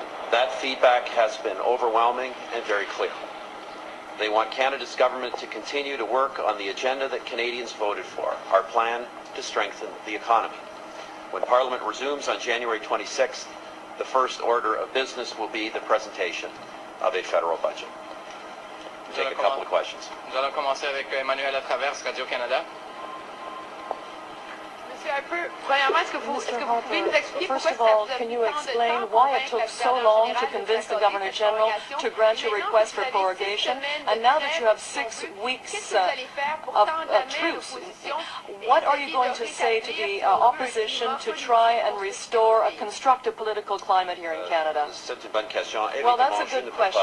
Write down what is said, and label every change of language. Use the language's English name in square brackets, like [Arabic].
[English] That feedback has been overwhelming and very clear. They want Canada's government to continue to work on the agenda that Canadians voted for, our plan to strengthen the economy. When Parliament resumes on January 26th, the first order of business will be the presentation of a federal budget. Take a couple of questions. [French] Nous allons commencer avec Emmanuel à travers Radio-Canada. Monsieur Harper, premièrement, est-ce que vous pouvez nous expliquer [English] First of all, can you explain why it took so long to convince the Governor General to grant your request for prorogation? And now that you have 6 weeks of truce, what are you going to say to the opposition to try and restore a constructive political climate here in Canada? Well, that's a good question.